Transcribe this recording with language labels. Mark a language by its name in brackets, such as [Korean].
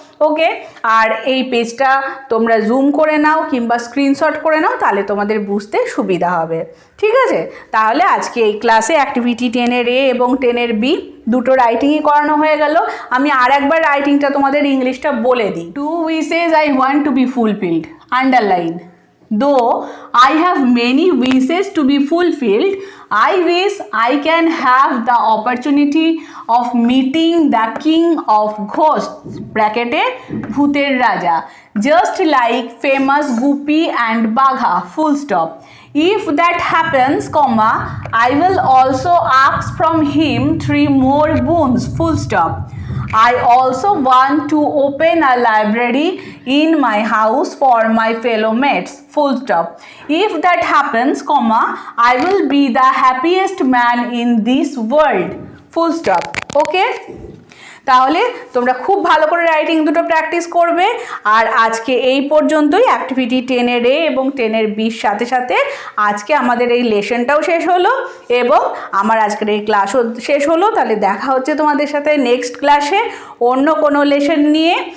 [Bangla] ওকে, আর এই পেজটা তোমরা জুম করে নাও কিংবা স্ক্রিনশট করে নাও, তাহলে তোমাদের বুঝতে সুবিধা হবে। ঠিক আছে, তাহলে আজকে এই ক্লাসে অ্যাক্টিভিটি 10-এর A এবং 10-এর B দুটো রাইটিংই করানো হয়ে গেল। আমি আর একবার রাইটিংটা তোমাদের ইংলিশটা বলে দিই। [English] 2 wishes I want to be fulfilled, underline. Though I have many wishes to be fulfilled, I wish I can have the opportunity of meeting the king of ghosts [Bangla] ব্র্যাকেটে ভূতের রাজা [English] just like famous Guppy and Bagha, full stop. If that happens, comma, I will also ask from him 3 more boons, full stop. I also want to open a library in my house for my fellow mates, full stop. If that happens, comma, I will be the happiest man in this world, full stop. Okay? [Bangla] তাহলে তোমরা খুব ভালো করে writing দুটো practice করবে। আর আজকে এই পর্যন্তই, অ্যাক্টিভিটি 10-এর A এবং 10-এর Bর সাথে সাথে আজকে আমাদের এই লেসনটাও শেষ হলো এবং আমার আজকের এই ক্লাসও শেষ হলো। তাহলে দেখা হচ্ছে তোমাদের সাথে নেক্সট ক্লাসে অন্য কোনো লেসন নিয়ে।